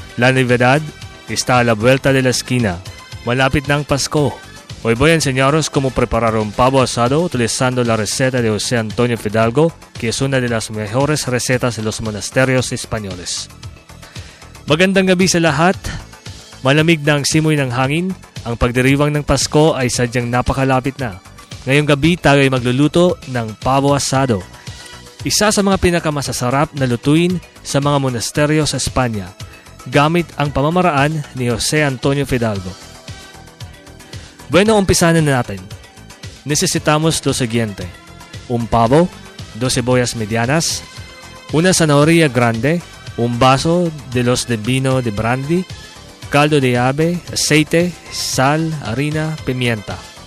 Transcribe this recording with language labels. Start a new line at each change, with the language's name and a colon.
Spanish: La Navidad está a la vuelta de la esquina.
Filipino: Malapit ng Pasko.
Spanish: Hoy voy a enseñaros cómo preparar un pavo asado utilizando la receta de José Antonio Fidalgo, que es una de las mejores recetas de los monasterios españoles.
Filipino: Magandang gabi sa lahat. Malamig na ang simoy ng hangin, ang pagdiriwang ng Pasko ay sadyang napakalapit na. Ngayong gabi, tayo ay magluluto ng pavo asado, isa sa mga pinakamasasarap na lutuin sa mga monasteryo sa Espanya, gamit ang pamamaraan ni Jose Antonio Fidalgo. Bueno, umpisanin na natin.
Spanish: Necesitamos lo siguiente: un pavo, dos cebollas medianas, una zanahoria grande, un vaso de los de vino de brandy, caldo de ave, aceite, sal, harina, pimienta.